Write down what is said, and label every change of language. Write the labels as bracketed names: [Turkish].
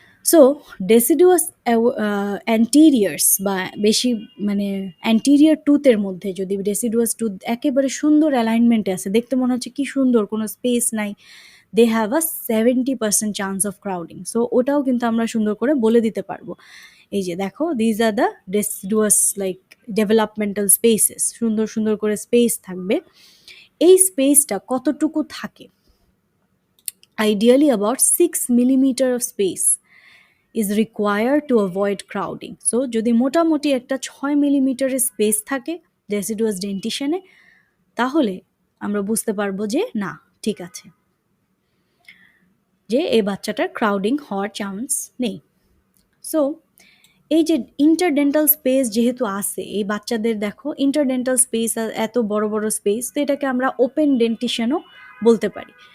[Bangla] So deciduous অ্যান্টিরিয়ার্স বা বেশি মানে অ্যান্টিরিয়ার টুথের মধ্যে যদি ডেসিডুয়াস টুথ একেবারে সুন্দর অ্যালাইনমেন্টে আছে, দেখতে মনে হচ্ছে কি সুন্দর, কোনো স্পেস নাই, [English] They have a 70% chance of crowding. [Bangla] So ওটাও কিন্তু আমরা সুন্দর করে বলে দিতে পারবো, এই যে দেখো, [English] these are the deciduous like developmental spaces, [Bangla] সুন্দর সুন্দর করে স্পেস থাকবে। এই স্পেসটা কতটুকু থাকে, [English] ideally about 6 millimeter of space is required to avoid crowding. [Bangla] So যদি মোটামুটি একটা 6 মিলিমিটারের স্পেস থাকে ডেসিডুয়াস ডেন্টিশনে, তাহলে আমরা বুঝতে পারবো যে না, ঠিক আছে, যে এই বাচ্চাটার ক্রাউডিং হওয়ার চান্স নেই। সো এই যে ইন্টারডেন্টাল স্পেস যেহেতু আছে এই বাচ্চাদের, দেখো ইন্টারডেন্টাল স্পেস এত বড় বড় স্পেস, তো এটাকে আমরা ওপেন ডেন্টিশনও বলতে পারি।